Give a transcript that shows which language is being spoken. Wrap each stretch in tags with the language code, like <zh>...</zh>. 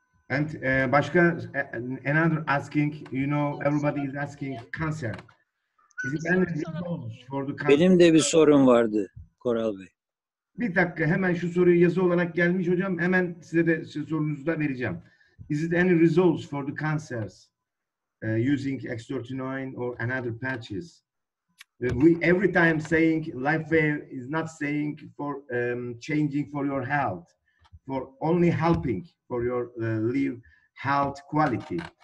<en>And başka another asking, you know, everybody is asking cancer. Is it any results for the cancer?</en> <tr>Benim de bir sorun vardı Koral Bey. Bir dakika, hemen şu soruyu yazı olarak gelmiş hocam. Hemen size de sorunuzu da vereceğim.</tr> <en>Is it any results for the cancers using X39 or another patches? We every time saying LifeWave is not saying for changing for your health, for only helping for your live health quality.</en>